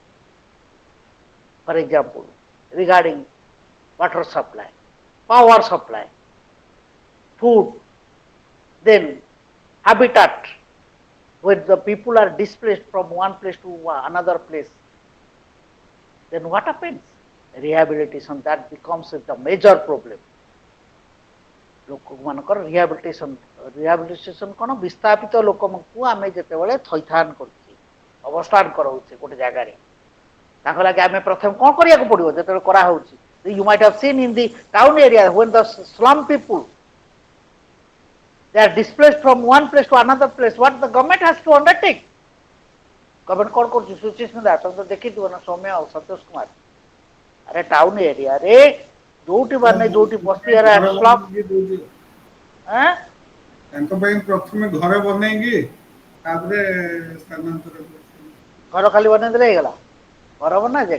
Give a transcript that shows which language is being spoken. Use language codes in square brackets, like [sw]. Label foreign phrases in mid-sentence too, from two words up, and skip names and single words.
[en] For example, regarding water supply, power supply, food, then habitat, when the people are displaced from one place to another place, then what happens? Rehabilitation, that becomes the major problem. [or] ଲୋକମାନଙ୍କର ରିହାବିଲିଟେସନ କ'ଣ ବିସ୍ଥାପିତ ଲୋକଙ୍କୁ ଆମେ ଯେତେବେଳେ ଥଇଥାନ କରୁଛେ ଅବସ୍ଥାନ କରାଉଛେ ଗୋଟେ ଜାଗାରେ ତାଙ୍କ ଲାଗି ଆମେ ପ୍ରଥମେ କ'ଣ କରିବାକୁ ପଡ଼ିବ ଯେତେବେଳେ କରାହେଉଛି [en] you might have seen in the town area when the slum people they are displaced from one place to another place what the government has to undertake [or] government କ'ଣ କରୁଛି ସୁଚିସ୍ମିତା ତମେ ତ ଦେଖିଥିବ ନା ସୌମ୍ୟ ଆଉ ସନ୍ତୋଷ କୁମାର ଆରେ ଟାଉନ ଏରିଆରେ ଯୋଉଠି ମାନେ ଯୋଉଠି ବସ୍ତି [en] area slum [or] ତାଙ୍କ ପାଇଁ ପ୍ରଥମେ ଘର ବନେଇକି ତାପରେ ସ୍ଥାନାନ୍ତର ଘର ଖାଲି ବନେଇ ଦେଲେ ହେଇଗଲା ଘର ବନା ଯାଏ